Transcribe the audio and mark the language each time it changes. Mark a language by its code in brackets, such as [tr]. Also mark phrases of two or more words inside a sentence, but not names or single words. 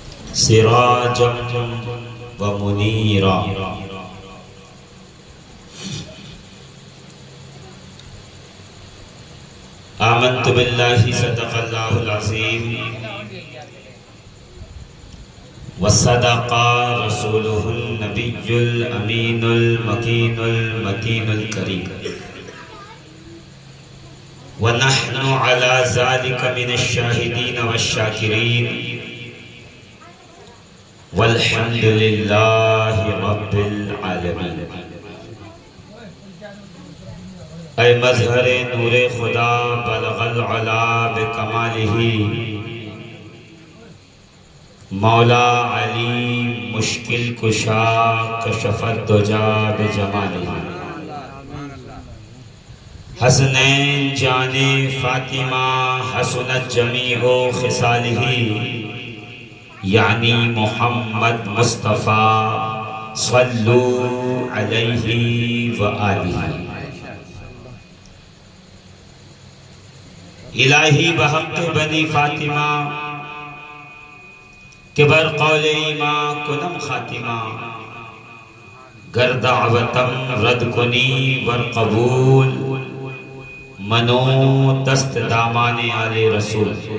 [ar] سراجا ومنيرا. آمنت بالله صدق الله العظيم وصدق رسوله النبي الأمين المكين المتين الكريم ونحن على ذلك من الشاهدين والشاكرين والحمد لله رب العالمين. [fa] ای مظهر نور خدا [ar] بلغ العلى بكماله [fa] مولا علی مشکل کشا [ar] كشف الدجى بجماله. [fa] حسنین جان فاطمه [ar] حسنت جميع خصاله [fa] یعنی محمد مصطفی [ar] صلوا عليه وآله. [fa] الهی بحق بنی فاطمه که بر قول ایمان کنم خاتمه اگر دعوتم رد کنی ور قبول من و دست و دامان آل رسول.